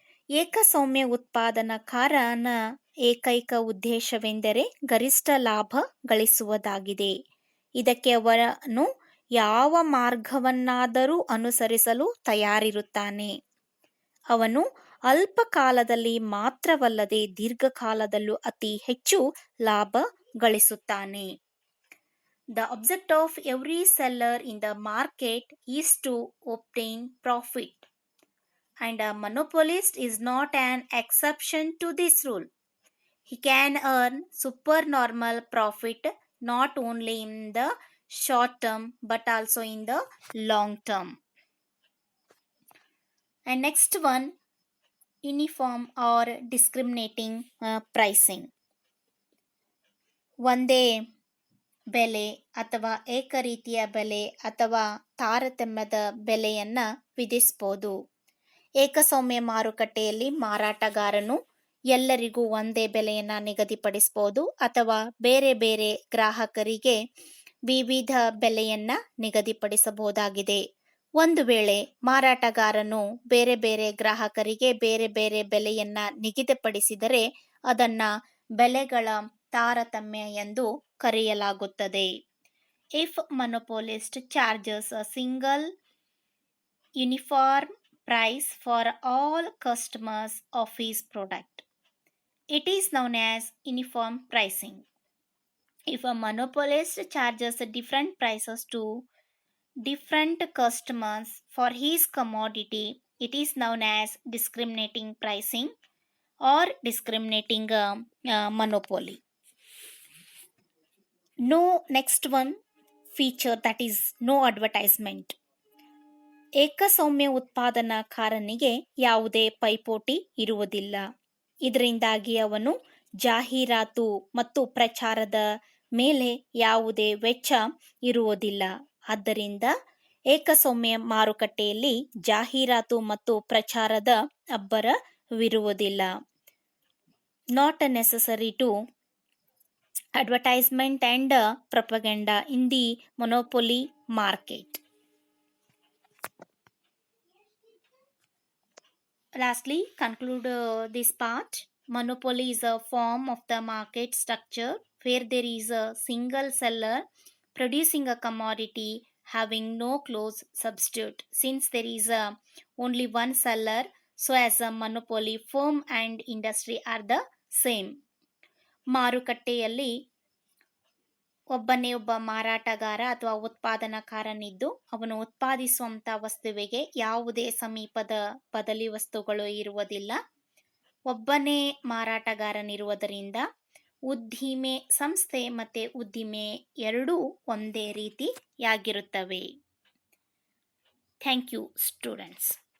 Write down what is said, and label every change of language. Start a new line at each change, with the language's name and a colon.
Kannada: ಏಕಸ್ವಾಮ್ಯ ಉತ್ಪಾದನಕಾರನ ಏಕೈಕ ಉದ್ದೇಶವೆಂದರೆ ಗರಿಷ್ಠ ಲಾಭ ಗಳಿಸುವುದಾಗಿದೆ. ಇದಕ್ಕೆ ಅವನು ಯಾವ ಮಾರ್ಗವನ್ನಾದರೂ ಅನುಸರಿಸಲು ತಯಾರಿರುತ್ತಾನೆ. ಅವನು ಅಲ್ಪ ಕಾಲದಲ್ಲಿ ಮಾತ್ರವಲ್ಲದೆ ದೀರ್ಘಕಾಲದಲ್ಲೂ ಅತಿ ಹೆಚ್ಚು ಲಾಭ ಗಳಿಸುತ್ತಾನೆ.
English: The object of every seller in the market is to obtain profit, and a monopolist is not an exception to this rule. He can earn supernormal profit not only in the short term but also in the long term. And next one, uniform or discriminating pricing.
Kannada: ಒಂದೇ ಬೆಲೆ ಅಥವಾ ಏಕರೀತಿಯ ಬೆಲೆ ಅಥವಾ ತಾರತಮ್ಯದ ಬೆಲೆಯನ್ನ ವಿಧಿಸಬಹುದು. ಏಕಸ್ವಾಮ್ಯ ಮಾರುಕಟ್ಟೆಯಲ್ಲಿ ಮಾರಾಟಗಾರನು ಎಲ್ಲರಿಗೂ ಒಂದೇ ಬೆಲೆಯನ್ನ ನಿಗದಿಪಡಿಸಬಹುದು ಅಥವಾ ಬೇರೆ ಬೇರೆ ಗ್ರಾಹಕರಿಗೆ ವಿವಿಧ ಬೆಲೆಯನ್ನ ನಿಗದಿಪಡಿಸಬಹುದಾಗಿದೆ. ಒಂದು ವೇಳೆ ಮಾರಾಟಗಾರನು ಬೇರೆ ಬೇರೆ ಗ್ರಾಹಕರಿಗೆ ಬೇರೆ ಬೇರೆ ಬೆಲೆಯನ್ನ ನಿಗದಿಪಡಿಸಿದರೆ ಅದನ್ನ ಬೆಲೆಗಳ ತಾರತಮ್ಯ ಎಂದು ಕರೆಯಲಾಗುತ್ತದೆ.
English: If monopolist charges a single uniform price for all customers of his product, it is known as uniform pricing. If a monopolist charges different prices to different customers for his commodity, it is known as discriminating pricing or discriminating monopoly. No, next one feature that is no advertisement.
Kannada: ಏಕಸ್ವಾಮ್ಯ ಉತ್ಪಾದನಾಕಾರನಿಗೆ ಯಾವುದೇ ಪೈಪೋಟಿ ಇರುವುದಿಲ್ಲ. ಇದರಿಂದಾಗಿ ಅವನು ಜಾಹೀರಾತು ಮತ್ತು ಪ್ರಚಾರದ ಮೇಲೆ ಯಾವುದೇ ವೆಚ್ಚ ಇರುವುದಿಲ್ಲ. ಆದ್ದರಿಂದ ಏಕಸ್ವಾಮ್ಯ ಮಾರುಕಟ್ಟೆಯಲ್ಲಿ ಜಾಹೀರಾತು ಮತ್ತು ಪ್ರಚಾರದ ಅಬ್ಬರವಿರುವುದಿಲ್ಲ.
English: Not necessary to advertisement and propaganda in the monopoly market. Lastly, conclude this part. Monopoly is a form of the market structure where there is a single seller producing a commodity having no close substitute. Since there is only one seller, so as a monopoly, firm and industry are the same.
Kannada: ಮಾರುಕಟ್ಟೆಯಲ್ಲಿ ಒಬ್ಬನೇ ಒಬ್ಬ ಮಾರಾಟಗಾರ ಅಥವಾ ಉತ್ಪಾದನಾಕಾರನಿದ್ದು ಅವನು ಉತ್ಪಾದಿಸುವಂಥ ವಸ್ತುವಿಗೆ ಯಾವುದೇ ಸಮೀಪದ ಬದಲಿ ವಸ್ತುಗಳು ಇರುವುದಿಲ್ಲ. ಒಬ್ಬನೇ ಮಾರಾಟಗಾರನಿರುವುದರಿಂದ ಉದ್ದಿಮೆ ಸಂಸ್ಥೆ ಮತ್ತು ಉದ್ದಿಮೆ ಎರಡೂ ಒಂದೇ ರೀತಿಯಾಗಿರುತ್ತವೆ.
English: Thank you students.